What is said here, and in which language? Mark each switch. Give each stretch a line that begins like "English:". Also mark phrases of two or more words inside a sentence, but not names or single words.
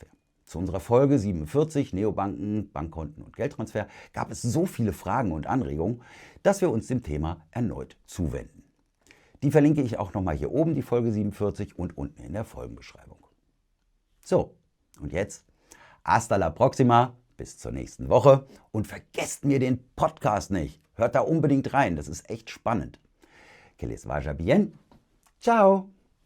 German: Zu unserer Folge 47, Neobanken, Bankkonten und Geldtransfer, gab es so viele Fragen und Anregungen, dass wir uns dem Thema erneut zuwenden. Die verlinke ich auch nochmal hier oben, die Folge 47, und unten in der Folgenbeschreibung. So, und jetzt
Spanish: hasta la próxima,
German: bis zur nächsten Woche und vergesst mir den Podcast nicht. Hört da unbedingt rein, das ist echt spannend.
Spanish: Que les vaya bien. Ciao.